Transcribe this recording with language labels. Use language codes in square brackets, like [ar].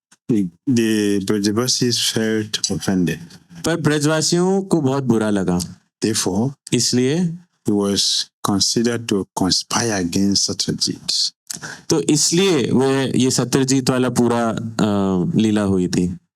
[en] the Brajavasis felt offended. [hi] पर ब्रजवासियों को बहुत बुरा लगा. [en] Therefore, [hi] इसलिए [en] he was considered to conspire against Satyajit. [hi] तो इसलिए वह ये सत्यजीत वाला पूरा लीला हुई थी.